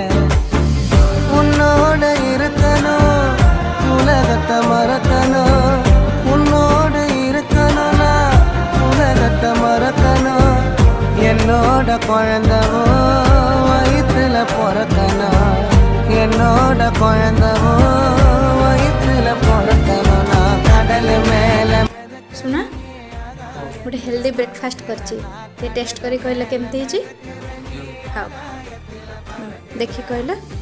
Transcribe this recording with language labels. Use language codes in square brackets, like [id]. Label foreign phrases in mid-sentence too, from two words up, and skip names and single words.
[ta] உன்னோட இருக்கணும் உலகத்தை மறக்கணும் உன்னோட இருக்கணும்னா உலகத்தை மறக்கணும் என்னோட குழந்தவோ வயிற்றுல பிறக்கணும் என்னோட குழந்தவோ வயிற்றுல பிறக்கணும் நான் கடல் மேல [or] ସୁନା ଗୋଟେ [en] healthy breakfast [or] କରଚି ତେ ଟେଷ୍ଟ କରି କହଲେ କେମତି ହିଚି ଖାଓ ଦେଖି କହଲେ